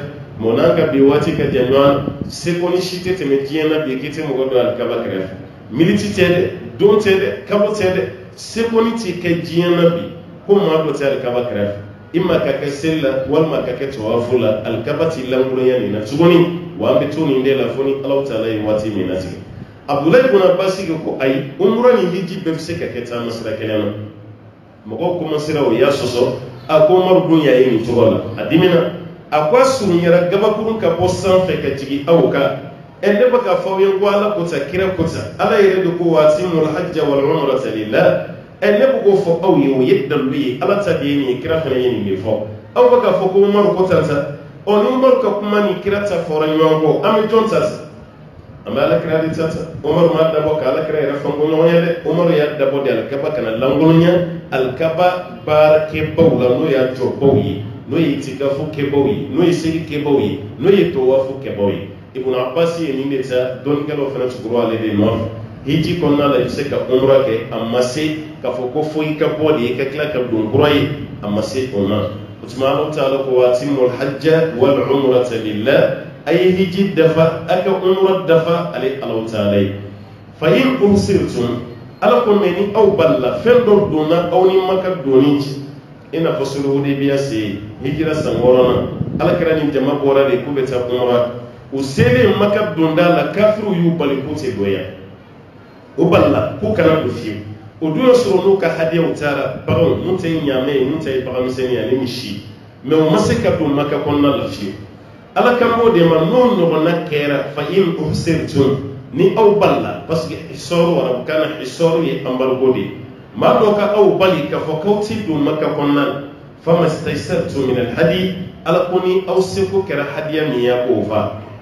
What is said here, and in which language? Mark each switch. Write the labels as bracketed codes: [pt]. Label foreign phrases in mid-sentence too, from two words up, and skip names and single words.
[bm] mɔ n'an ka bi waati ka jan ɲɔgɔn seko ni si tɛ tɛmɛ diɲɛ na bi k'i tɛ mɔgɔ don Alkaaba kɛrɛfɛ militi tɛ dɛ don tɛ dɛ kabo tɛ dɛ seko ni tɛ kɛ diɲɛ na bi ko maa dɔ tɛ Alkaaba kɛrɛfɛ i ma ka kɛ seli la walima ka kɛ tawafo la Alkaaba t'i lankolonya nin na tuguni wa an bɛ to nin de la fo ni Alahu Taala ye waati min latigɛ Abdulayi ibn Abbas ko ayi umra ni hiji bɛɛ bɛ se ka kɛ taama sira kelen na mɔgɔw commencera o y'a sɔsɔ a ko Umaru dun y'a ye nin cogo la a dimina a ko a surunyara gabakurun ka bɔ sanfɛ ka jigin aw kan ne bɛ k'a fɔ aw ye ko Ala ko ta kira ko ta Ala yɛrɛ de ko [ar] وأتموا الحج والعمرة لله [bm] ne bɛ k'o fɔ aw ye o ye dalilu ye Ala ta de ye nin ye kira fana ye nin de fɔ aw bɛ k'a fɔ ko Umaru ko tan ta ɔ ni Umaru ka kuma ni kira ta fɔra ɲɔgɔn kɔ an bɛ jɔn ta sa an bɛ Alakira de ta Umaru ma dabɔ ka Alakira yɛrɛ fɔ ɲɔgɔn ye dɛ Umaru y'a dabɔ de Alkaaba kana lankolonya Alkaaba baarakɛbaw la n'o y'a jɔbaw ye n'o ye itikafu kɛbaw ye n'o ye seli kɛbaw ye n'o ye tawafu kɛbaw ye Ibn Abbas ye nin de ta dɔnnikɛlaw fana tugura ale de nɔfɛ hiji kɔnɔna la i bɛ se ka umra kɛ a ma se k'a fɔ ko fo i ka bɔ de i ka tila ka don kura ye a ma se o ma o tuma Alahu Taala ko [ar] وأتموا الحج والعمرة لله [bm] a ye hiji dafa a ka umra dafa ale Alahu Taala ye [ar] فإن أحصرتم [bm] Ala ko mɛ ni aw balila fɛn dɔ donna aw ni Maka donni ci i n'a fɔ sulhu Hudaybiya sen hijira san 6nan Alakira ni jama bɔra de k'u bɛ taa umra u selen Maka donda la kafiru y'u bali k'u tɛ don yan o balila k'u kana don fiyewu o dun y'a sɔrɔ n'u ka hadiyaw taara baganw mun tɛ ɲaamɛ ye mun tɛ bagan misɛnnin ye ani misi mais u ma se ka don Maka kɔnɔna la fiyewu Ala kan b'o de ma n'o ɲɔgɔnna kɛra [ar] فإن أحصرتم [bm] ni aw balila parce que hisɔru arabukan na hisɔru ye embargo de ye maa dɔ ka aw bali k'a fɔ k'aw ti don Maka kɔnɔna la [ar] فما استيسر من الهدي [bm] Ala ko ni aw seko kɛra hadiya min ye a k'o fa